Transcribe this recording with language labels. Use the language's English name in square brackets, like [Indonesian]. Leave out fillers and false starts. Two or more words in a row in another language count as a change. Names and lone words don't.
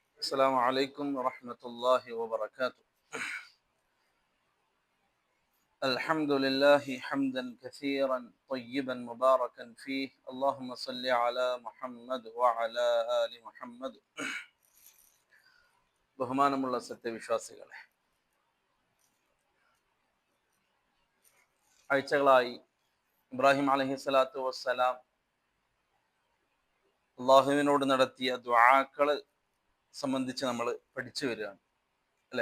[Arabic] السلام عليكم ورحمة الله وبركاته. الحمد لله حمدا كثيرا طيبا مباركا فيه. اللهم صل على محمد وعلى آل محمد. [Malayalam] ബഹുമാനമുള്ള സത്യവിശ്വാസികളെ, ആഴ്ചകളായി ഇബ്രാഹിം [Arabic] عليه الصلاة والسلام [Malayalam] അള്ളാഹുവിനോട് നടത്തിയ ദുആകളെ സംബന്ധിച്ച് നമ്മൾ പഠിച്ചു വരികയാണ് അല്ലെ.